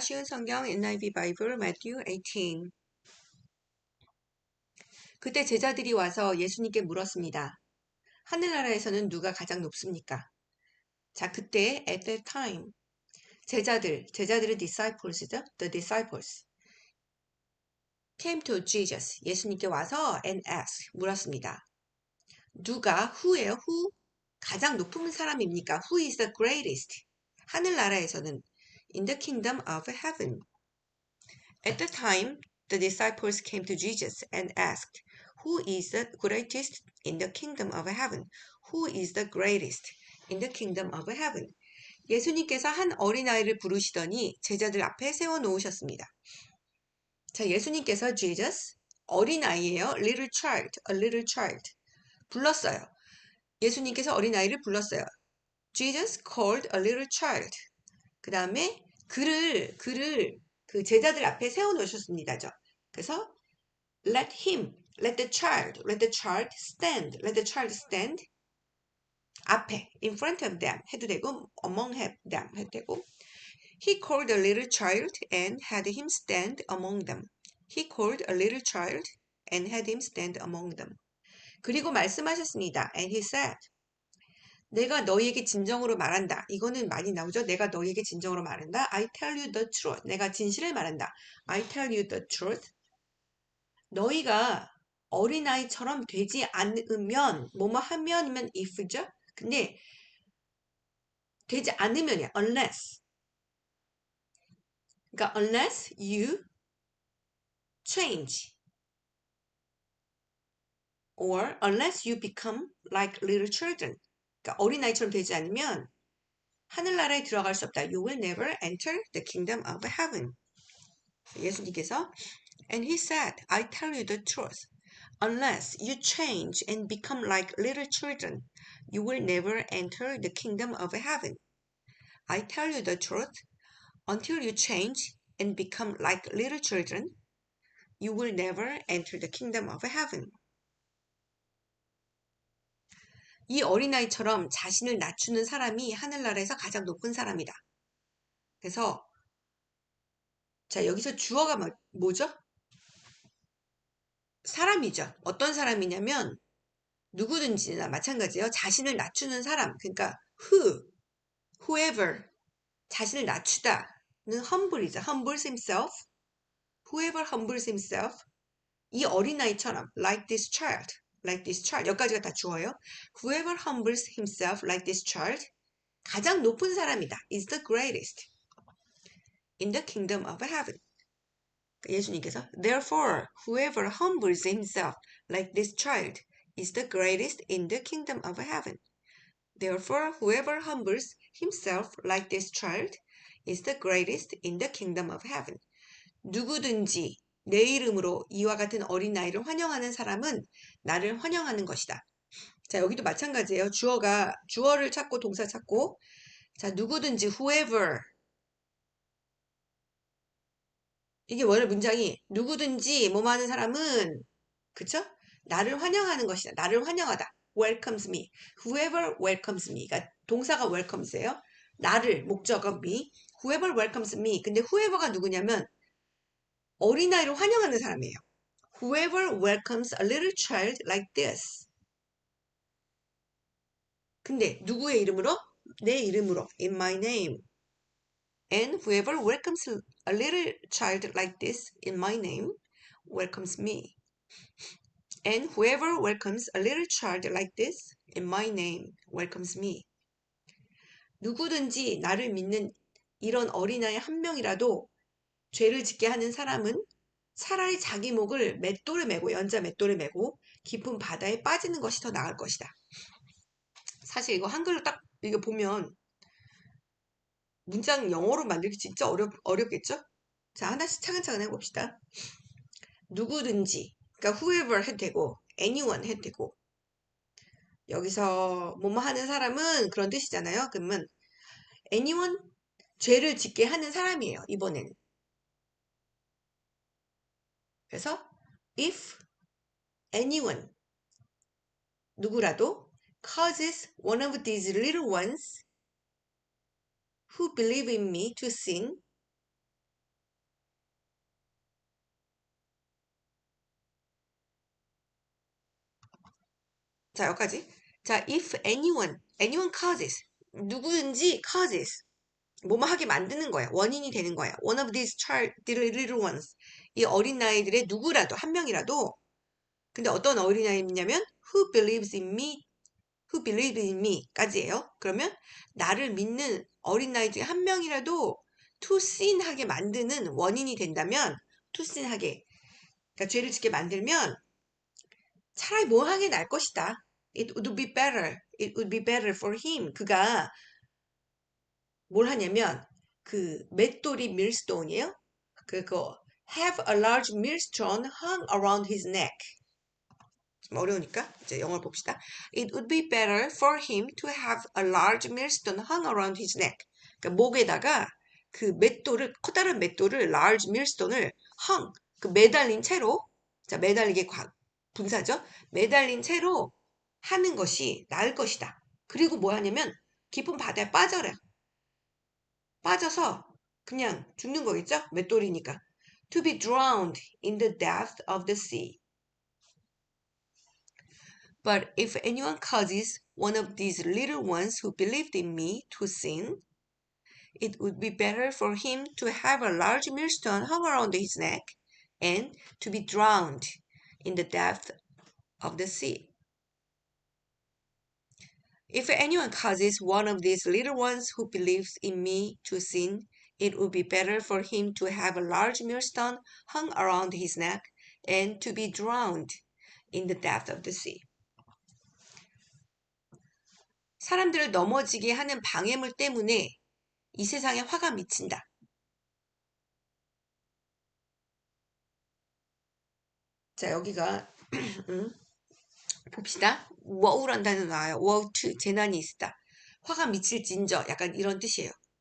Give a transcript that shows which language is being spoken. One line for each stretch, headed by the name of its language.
Korean: 쉬운 성경 NIV 바이블 Matthew 18. 그때 제자들이 와서 예수님께 물었습니다. 하늘나라에서는 누가 가장 높습니까? 자, 그때
English: at that time
Korean: 제자들은 disciples죠.
English: The disciples came to Jesus.
Korean: 예수님께 와서
English: and asked
Korean: 물었습니다. 누가 who예요? who? 가장 높은 사람입니까?
English: Who is the greatest?
Korean: 하늘나라에서는
English: in the kingdom of heaven. At the time, the disciples came to Jesus and asked, Who is the greatest in the kingdom of heaven? Who is the greatest in the kingdom of heaven?
Korean: 예수님께서 한 어린아이를 부르시더니 제자들 앞에 세워놓으셨습니다. 자, 예수님께서 Jesus, 어린아이예요.
English: Little child, a little child.
Korean: 불렀어요. 예수님께서 어린아이를 불렀어요.
English: Jesus called a little child.
Korean: 그 다음에 그를 그 제자들 앞에 세워놓으셨습니다. 그래서
English: let the child stand, let the child stand
Korean: 앞에
English: in front of them
Korean: 해도 되고
English: among them 해도 되고 he called a little child and had him stand among them. He called a little child and had him stand among them.
Korean: 그리고 말씀하셨습니다.
English: And he said
Korean: 내가 너희에게 진정으로 말한다. 이거는 많이 나오죠. 내가 너희에게 진정으로 말한다.
English: I tell you the truth.
Korean: 내가 진실을 말한다.
English: I tell you the truth.
Korean: 너희가 어린아이처럼 되지 않으면 뭐뭐 하면이면 if죠. 근데 되지 않으면이야. unless. 그러니까
English: unless you change or unless you become like little children.
Korean: 그러니까 어린아이처럼 되지 않으면 하늘나라에 들어갈 수 없다.
English: You will never enter the kingdom of heaven.
Korean: 예수님께서
English: And he said, I tell you the truth. Unless you change and become like little children, you will never enter the kingdom of heaven. I tell you the truth. Until you change and become like little children, you will never enter the kingdom of heaven.
Korean: 이 어린아이처럼 자신을 낮추는 사람이 하늘나라에서 가장 높은 사람이다. 그래서 자 여기서 주어가 뭐죠? 사람이죠. 어떤 사람이냐면 누구든지나 마찬가지예요. 자신을 낮추는 사람. 그러니까 whoever 자신을 낮추다는 humble이죠.
English: humbles himself. whoever humbles himself
Korean: 이 어린아이처럼
English: like this child
Korean: 여기까지가 다 주어요.
English: whoever humbles himself like this child
Korean: 가장 높은 사람이다.
English: is the greatest in the kingdom of heaven.
Korean: 예수님께서
English: therefore whoever humbles himself like this child is the greatest in the kingdom of heaven. Therefore whoever humbles himself like this child is the greatest in the kingdom of heaven.
Korean: 누구든지 내 이름으로 이와 같은 어린아이를 환영하는 사람은 나를 환영하는 것이다. 자 여기도 마찬가지예요. 주어를 찾고 동사 찾고 자 누구든지 whoever 이게 원래 문장이 누구든지 뭐뭐 하는 사람은 그쵸? 나를 환영하는 것이다. 나를 환영하다.
English: welcomes me. whoever welcomes me.
Korean: 그러니까 동사가 welcomes예요. 나를 목적어 me.
English: whoever welcomes me.
Korean: 근데 whoever가 누구냐면 어린아이를 환영하는 사람이에요.
English: Whoever welcomes a little child like this.
Korean: 근데 누구의 이름으로? 내 이름으로.
English: In my name. And whoever welcomes a little child like this in my name welcomes me. And whoever welcomes a little child like this in my name welcomes me.
Korean: 누구든지 나를 믿는 이런 어린아이 한 명이라도 죄를 짓게 하는 사람은 차라리 자기 목을 맷돌에 메고 연자 맷돌에 메고 깊은 바다에 빠지는 것이 더 나을 것이다. 사실 이거 한글로 딱 이거 보면 문장 영어로 만들기 진짜 어렵겠죠? 자 하나씩 차근차근 해봅시다. 누구든지 그러니까 whoever 해도 되고 anyone 해도 되고 여기서 뭐뭐 하는 사람은 그런 뜻이잖아요. 그러면 anyone 죄를 짓게 하는 사람이에요. 이번에는.
English: 그래서 if anyone
Korean: 누구라도
English: causes one of these little ones who believe in me to sin.
Korean: 자, 여기까지. 자,
English: if anyone causes,
Korean: 누구든지 causes, 뭐뭐 하게 만드는 거야. 원인이 되는 거야.
English: One of these the little ones.
Korean: 이 어린 아이들의 누구라도, 한 명이라도. 근데 어떤 어린 아이냐면
English: who believes in me
Korean: 까지예요. 그러면 나를 믿는 어린 아이 중에 한 명이라도
English: to sin
Korean: 하게 만드는 원인이 된다면 to sin 하게, 그러니까 죄를 짓게 만들면 차라리 뭐 하게 날 것이다.
English: It would be better for him.
Korean: 그가 뭘 하냐면 그 맷돌이 millstone이에요. 그거
English: have a large millstone hung around his neck.
Korean: 좀 어려우니까 이제 영어를 봅시다.
English: It would be better for him to have a large millstone hung around his neck.
Korean: 그러니까 목에다가 그 맷돌을, 커다란 맷돌을,
English: large millstone
Korean: 을 hung, 그 매달린 채로, 자, 매달리게 분사죠. 매달린 채로 하는 것이 나을 것이다. 그리고 뭐 하냐면 깊은 바다에 빠져서 그냥 죽는 거겠죠? 맷돌이니까.
English: To be drowned in the depth of the sea. But if anyone causes one of these little ones who believed in me to sin, it would be better for him to have a large millstone hung around his neck and to be drowned in the depth of the sea. If anyone causes one of these little ones who believes in me to sin, it would be better for him to have a large millstone hung around his neck and to be drowned in the depth of the sea.
Korean: 사람들을 넘어지게 하는 방해물 때문에 이 세상에 화가 미친다. 자, 여기가 봅시다. 워우란다는 나와요. 워우 to, 재난이 있다. 화가 미칠진저, 약간 이런 뜻이에요.